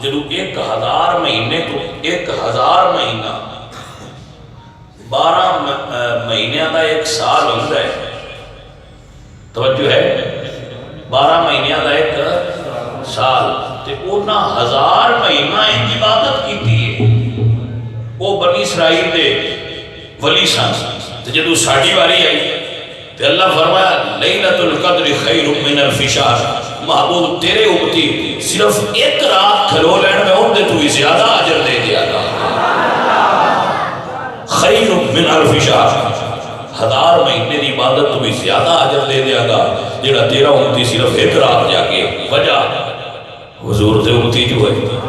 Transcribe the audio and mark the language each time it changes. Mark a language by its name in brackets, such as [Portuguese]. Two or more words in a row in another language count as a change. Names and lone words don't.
[Punjabi] جدو 1000 مہینے کو 1000 مہینہ 12 مہینیاں دا ایک سال ہوتا ہے، توجہ ہے، 12 مہینیاں دا ایک سال، تے انہاں 1000 مہینہ ان عبادت کیتی ہے، وہ بنی اسرائیل دے ولی سن۔ تے جدو ساڈی واری آئی تے اللہ فرمایا [Arabic] لیلۃ القدر خیر من الف شہر، [Punjabi] محبوب تیرے امتی صرف ایک رات کھلو لین میں ان دے تو ہی زیادہ اجر دے دیا گا، [Arabic] خیر من الف شہر، [Punjabi] 1000 مہینے دی عبادت تو بھی زیادہ اجر دے دیا گا جڑا تیرا امتی صرف ایک رات جا کے وجہ حضور دے امتی جو ہے۔